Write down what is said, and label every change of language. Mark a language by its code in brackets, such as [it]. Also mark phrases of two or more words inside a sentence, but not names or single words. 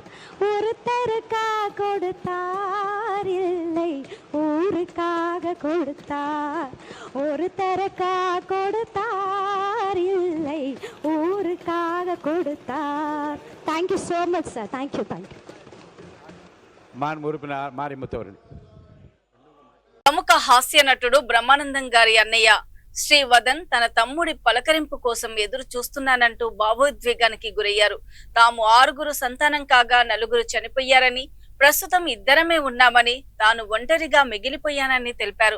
[ta] ஒருத்தருக்காக கொடுத்தார், இல்லை ஊருக்காக கொடுத்தார். ஒருத்தருக்காக கொடுத்தார், இல்லை ஊருக்காக கொடுத்தார். [en] thank you so much sir. thank you. [ta] உறுப்பினர் மாரிமுத்து அவர்கள். [te] ప్రముఖ హాస్య నటుడు బ్రహ్మానందం గారి అన్నయ్య శ్రీవదన్ తన తమ్ముడి పలకరింపు కోసం ఎదురు చూస్తున్నానంటూ భావోద్వేగానికి గురయ్యారు. తాము 6 సంతానం కాగా 4 చనిపోయారని, ప్రస్తుతం 2 ఉన్నామని, తాను ఒంటరిగా మిగిలిపోయానని తెలిపారు.